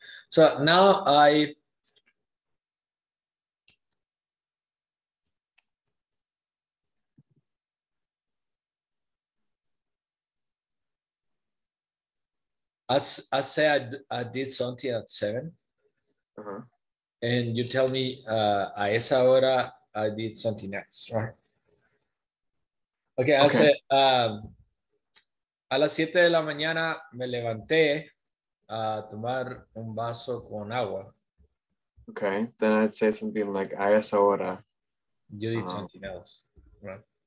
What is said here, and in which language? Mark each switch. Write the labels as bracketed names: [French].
[English] So now I say I did something at 7. And you tell me [Spanish] a esa hora [English] I did something else, right? Okay, I said [Spanish] a las 7 de la mañana me levanté a tomar un vaso con agua. [English] Okay, then I'd say something like [Spanish] a esa hora. [English] You did something else, right?